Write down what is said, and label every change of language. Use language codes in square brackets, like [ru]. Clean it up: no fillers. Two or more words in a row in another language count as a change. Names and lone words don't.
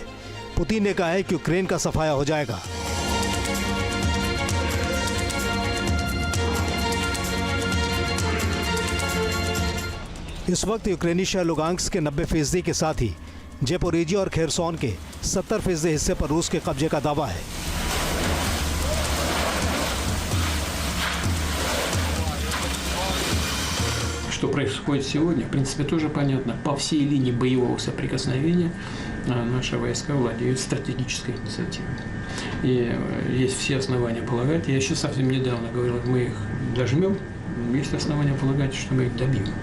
[hi] पुतिन ने कहा है कि यूक्रेन का सफाया हो जाएगा। इस वक्त यूक्रेनी शहर लुगांस्क के 90% के साथ ही जेपोरिजिया और खेरसोन के 70% हिस्से पर रूस के कब्जे का दावा है। [ru] Что происходит сегодня, в принципе, тоже понятно. По всей линии боевого соприкосновения наши войска владеют стратегической инициативой. И есть все основания полагать, я еще совсем недавно говорил, мы их дожмем, есть основания полагать, что мы их добьем.